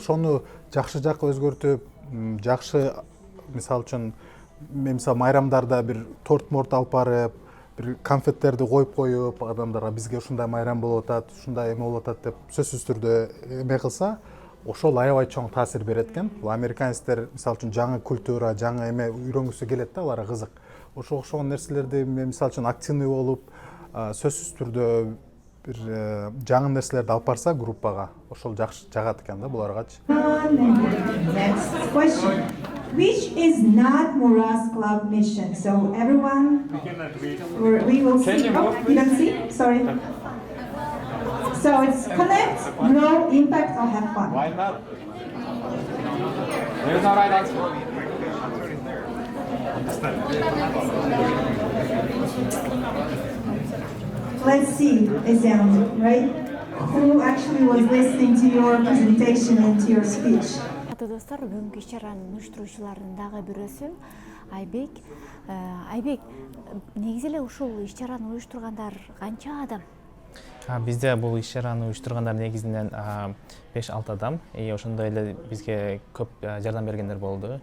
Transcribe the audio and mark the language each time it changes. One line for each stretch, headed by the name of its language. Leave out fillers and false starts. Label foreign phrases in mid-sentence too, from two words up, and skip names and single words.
Kyrgyz: Ошону жакшы жакка өзгөртүп, жакшы мисалы үчүн мен мисалы майрамдарда бир торт алып барып, бир конфеттерди коюп адамдарга бизге ушундай майрам болуп атат, ушундай эме болуп атат деп сөзсүз түрдө эме кылса, ошол аябай чоң таасир берет экен. Бул американецтер мисалы үчүн жаңы культура, жаңы эме үйрөнгүсү келет да, аларга кызык. Ошогон нерселерди мисалы үчүн активный болуп, сөзсүз түрдө бир жаңы нерселерди алып барса группага, ошол жакшы жагат экен да буларгачы.
English: Next question. Which is not Muras Club mission? So everyone, we will see. Oh, you can see? Sorry. So it's connect, grow, impact, or have fun. Why not? There's no right answer. Let's see, example, right? Who actually was listening to your presentation and to your speech?
Kyrgyz: Достор, бүгүнкү иш-чаранын уюштуруучуларынын дагы бирөөсү Айбек. Айбек, негизи эле ушул иш-чараны уюштургандар канча адам? Бизде бул иш-чараны уюштургандар негизинен 5-6 адам. Ошондой эле бизге көп жардам бергендер болду.